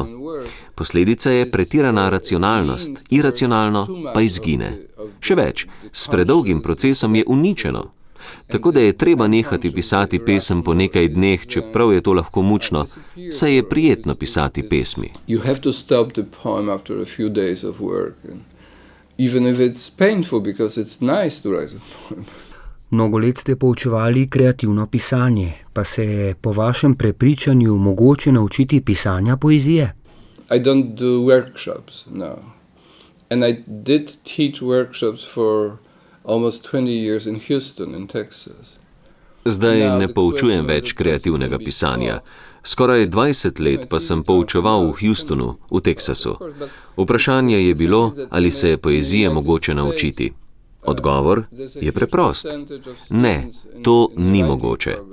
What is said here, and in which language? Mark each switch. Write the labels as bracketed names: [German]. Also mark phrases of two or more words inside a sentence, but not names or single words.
[Slovenian] Posledica je pretirana racionalnost, iracionalno pa izgine. Še več, s predolgim procesom je uničeno. Tako da je treba nehati pisati pesem po nekaj dneh, čeprav je to lahko mučno, saj je prijetno pisati pesmi. [English] You have to stop the poem after a few days of work, and even if it's painful, because it's nice to write a poem. [Slovenian] Mnogo let ste poučevali kreativno pisanje, pa se je po vašem prepričanju mogoče naučiti pisanja poezije? [English] I don't do workshops now. And I did teach workshops for almost 20 years in Houston, in Texas. [Slovenian] Zdaj ne poučujem več kreativnega pisanja. Skoraj 20 let pa sem poučeval v Houstonu, v Teksasu. Vprašanje je bilo, ali se je poezije mogoče naučiti. Odgovor je preprost. Ne, to ni mogoče.